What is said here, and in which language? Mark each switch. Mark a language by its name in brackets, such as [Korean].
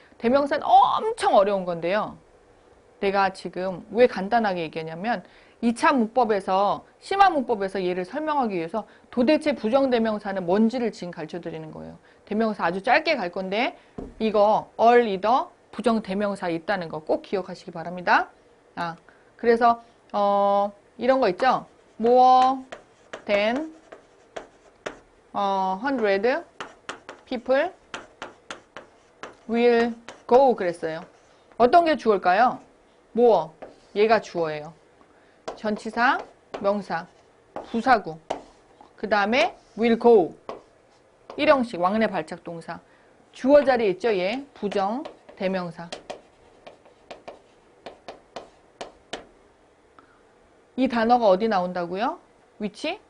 [Korean] 대명사는 엄청 어려운 건데요. 내가 지금 왜 간단하게 얘기하냐면 2차 문법에서 심화 문법에서 얘를 설명하기 위해서 도대체 부정대명사는 뭔지를 지금 가르쳐 드리는 거예요. 대명사 아주 짧게 갈 건데 이거 all, either 부정대명사 있다는 거 꼭 기억하시기 바랍니다. 그래서 이런 거 있죠. [English] more than 100 people will go [Korean] 그랬어요. 어떤 게 주어일까요? more 얘가 주어예요. 전치사, 명사, 부사구 그 다음에 will go 일형식 왕래 발작 동사 주어 자리에 있죠. 얘 부정 대명사 이 단어가 어디 나온다고요? 위치?